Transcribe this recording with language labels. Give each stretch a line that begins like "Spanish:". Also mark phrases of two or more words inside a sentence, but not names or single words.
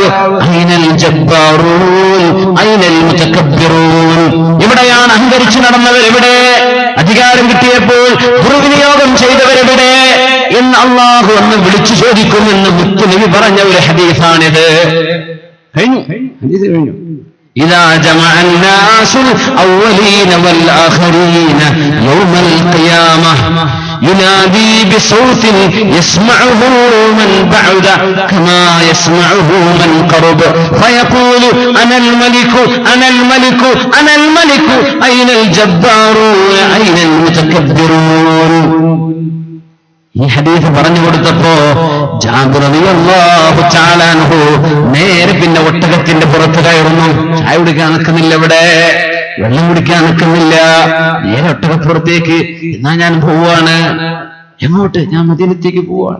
Arabic: أين الجبارون أين المتكبرون.
Malayalam: എവിടെയാണ് അഹങ്കരിച്ചു നടന്നവർ? എവിടെ? അധികാരം കിട്ടിയപ്പോൾ ദുർവിനിയോഗം ചെയ്തവരെവിടെ എന്ന് അല്ലാഹു ഒന്ന് വിളിച്ചു ചോദിക്കുമെന്ന് മുത്തുനബി പറഞ്ഞ ഒരു ഹദീസാണിത്. കഴിഞ്ഞു, ഹദീസ് കഴിഞ്ഞു.
Arabic: إذا جمع الناس الأولين والآخرين يوم القيامة ينادي بصوت يسمعه من بعد كما يسمعه من قرب فيقول أنا الملك أنا الملك أنا الملك أين الجبارون أين المتكبرون.
Malayalam: ഈ ഹദീസ് പറഞ്ഞു കൊടുത്തപ്പോ ജാബിർ
Arabic: رضي الله تعالى عنه
Malayalam: നേരെ പിന്നെ ഒട്ടകത്തിന്റെ പുറത്ത് കയറുന്നു. ചായ കുടിക്കാൻ നിൽക്കുന്നില്ല, ഇവിടെ വെള്ളം കുടിക്കാൻ നിൽക്കുന്നില്ല, നേരെ ഒട്ടകപ്പുറത്തേക്ക്. എന്നാ ഞാൻ പോവാണ്. എങ്ങോട്ട്? ഞാൻ മദീനത്തേക്ക് പോവാണ്.